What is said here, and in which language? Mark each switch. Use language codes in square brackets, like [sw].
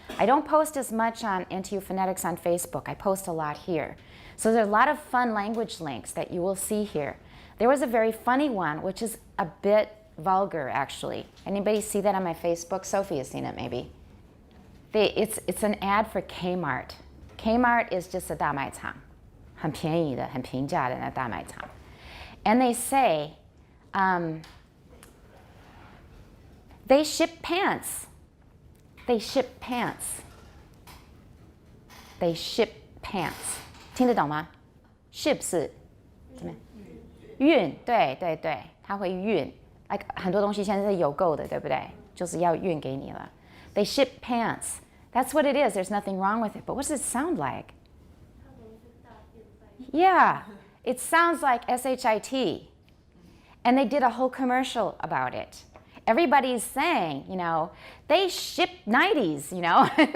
[en] I don't post as much on NTU Phonetics on Facebook. I post a lot here. So there's a lot of fun language links that you will see here. There was a very funny one, which is a bit vulgar, actually. Anybody see that on my Facebook? Sophie has seen it, maybe. It's an ad for Kmart. Kmart is just a [zh] 大卖场，很便宜的、很平价的那大卖场。 [en] And they say, they ship pants. They ship pants. They ship pants. [zh] 听得懂吗 ？ship 是怎么样？运，对对对，它会运。 like 很多东西现在是邮购的，对不对？就是要运给你了。 [en] They ship pants. That's what it is. There's nothing wrong with it. But what does it sound like? Yeah, it sounds like SHIT. And they did a whole commercial about it. Everybody's saying, you know, they ship 90s, you know.